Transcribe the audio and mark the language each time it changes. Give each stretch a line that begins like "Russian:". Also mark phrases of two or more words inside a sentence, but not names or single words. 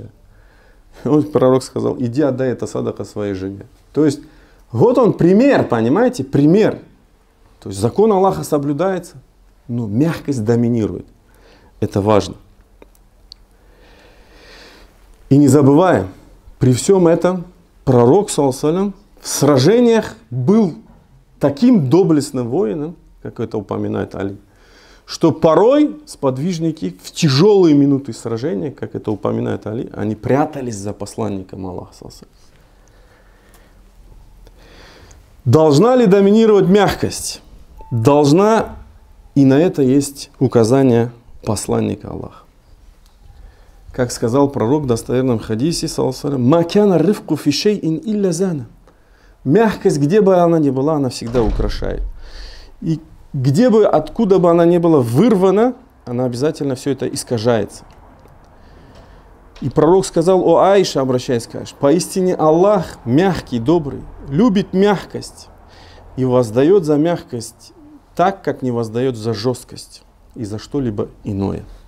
Russian: И вот пророк сказал: иди отдай это садака своей жене. То есть, вот он пример, понимаете, пример. То есть закон Аллаха соблюдается, но мягкость доминирует. Это важно. И не забываем, при всем этом пророк,
Arabic: صلى الله عليه وسلم,
Russian: в сражениях был таким доблестным воином, как это упоминает Али, что порой сподвижники в тяжелые минуты сражения, как это упоминает Али, они прятались за посланником Аллаха,
Arabic: صلى الله عليه وسلم.
Russian: Должна ли доминировать мягкость? Должна, и на это есть указание посланника Аллаха. Как сказал пророк в достоверном хадисе,
Arabic: «ما كان الرفق في شيء إلا زانه».
Russian: Мягкость, где бы она ни была, она всегда украшает. И где бы, откуда бы она ни была вырвана, она обязательно все это искажается. И пророк сказал: «О Аиша», обращаясь к Аише, «поистине Аллах мягкий, добрый, любит мягкость и воздает за мягкость так, как не воздает за жесткость и за что-либо иное».